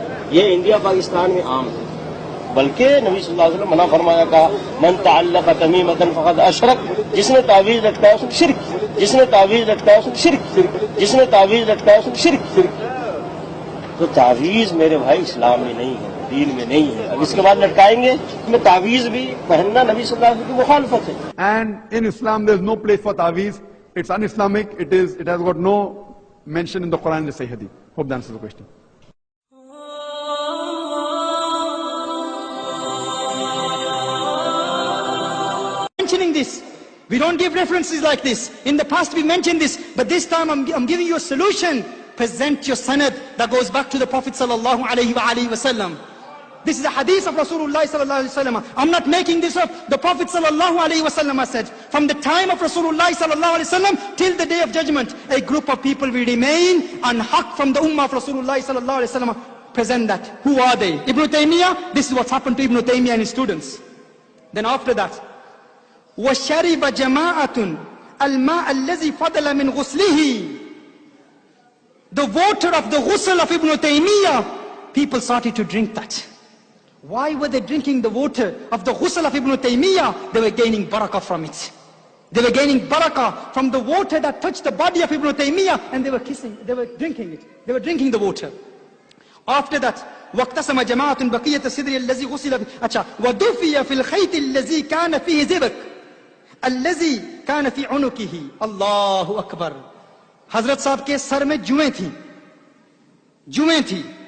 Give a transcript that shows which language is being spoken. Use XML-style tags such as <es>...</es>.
<ur>یہ انڈیا پاکستان میں عام ہے، بلکہ نبی صلی اللہ علیہ وسلم منع فرمایا، کہا</ur> <ar>من تعلق تمیمۃ فقد اشرک،</ar> <ur>جس نے تعویذ رکھتا ہے اس نے شرک، جس نے تعویذ رکھتا ہے اس نے شرک، جس نے تعویذ رکھتا ہے اس نے شرک. تو تعویذ میرے بھائی اسلام میں نہیں ہے، دین میں نہیں ہے. اب اس کے بعد لٹکائیں گے میں تعویذ بھی پہننا نبی صلی اللہ علیہ وسلم کی مخالفت ہے.</ur> <en>And in Islam, there is no place for ta'weez. It's un-Islamic. It has got no mention in the Quran and the Sahih Hadith. Hope that answers the question. Mentioning this, we don't give references like this. In the past we mentioned this, but this time I'm giving you a solution. Present your sanad that goes back to the Prophet sallallahu alaihi wasallam. This is a hadith of Rasulullah sallallahu alaihi wasallam. I'm not making this up. The Prophet sallallahu alaihi wasallam said, from the time of Rasulullah sallallahu alaihi wasallam till the day of judgment, a group of people will remain on haqq from the ummah of Rasulullah sallallahu alaihi wasallam. Present that. Who are they? Ibn Taymiyyah. This is what's happened to Ibn Taymiyyah and his students. Then after that,</en> <ar>وَشَرِبَ جَمَاعَةٌ الْمَاءَ الَّذِي فَضَلَ مِنْ غُسْلِهِ.</ar> <en>The water of the ghusl of Ibn Taymiyyah, people started to drink that. Why were they drinking the water of the ghusl of Ibn Taymiyyah? They were gaining barakah from it. They were gaining barakah from the water that touched the body of Ibn Taymiyyah, and they were drinking it. They were drinking the water. After that,</en> <ar>وَاقْتَسَمَ جَمَاعَةٌ بَقِيَّةَ السِّدْرِ الَّذِي غُسِلَ بِهِ. وَدُفِيَ فِي الْخَيْطِ الَّذِي كَانَ فِيهِ زِبَكٌ الَّذِي كَانَ فِي عُنُقِهِ. Allahu Akbar.</ar> <ur>حضرت صاحب کے سر میں جوئیں تھیں، جوئیں تھی.</ur>